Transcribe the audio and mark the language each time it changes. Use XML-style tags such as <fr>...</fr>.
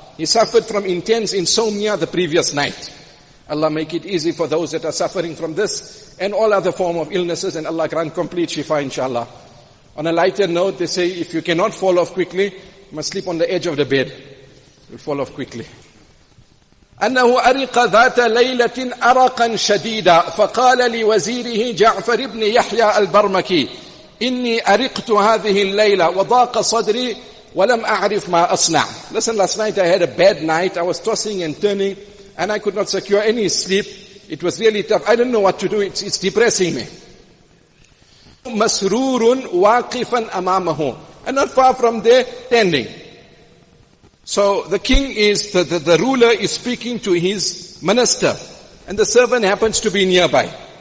<en>He suffered from intense insomnia the previous night. Allah make it easy for those that are suffering from this and all other form of illnesses, and Allah grant complete shifa, inshallah. On a lighter note, they say if you cannot fall off quickly, you must sleep on the edge of the bed. You'll fall off quickly.</en> <ar>أنه أرق ذات ليلة أرقا شديدا فقال لوزيره جعفر بن يحيى البرمكي إني أرقت هذه الليلة وضاق صدري ولم أعرف ما أصنع.</ar> <en>Listen, last night I had a bad night. I was tossing and turning and I could not secure any sleep. It was really tough. I don't know what to do. It's depressing me.</en> <ar>مسرور واقفا أمامه.</ar> <en>And not far from there, standing. So the king is, the ruler is speaking to his minister, and the servant happens to be nearby.</en>